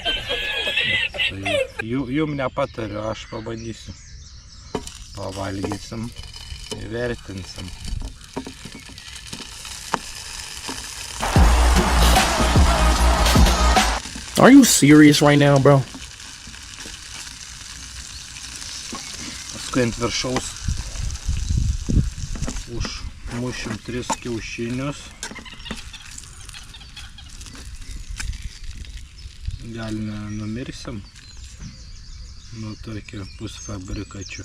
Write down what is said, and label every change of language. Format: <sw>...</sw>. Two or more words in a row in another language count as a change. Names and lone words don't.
<lt>Tai jum nepatariu, aš pabandysiu. Pavalgysim, įvertinsim.</lt> <en>Are you serious right now, bro?</en> <lt>Paskui ant viršaus užmušim 3 kiaušinius. Gal nenumirsim nuo tokio pusfabrikačių.</lt>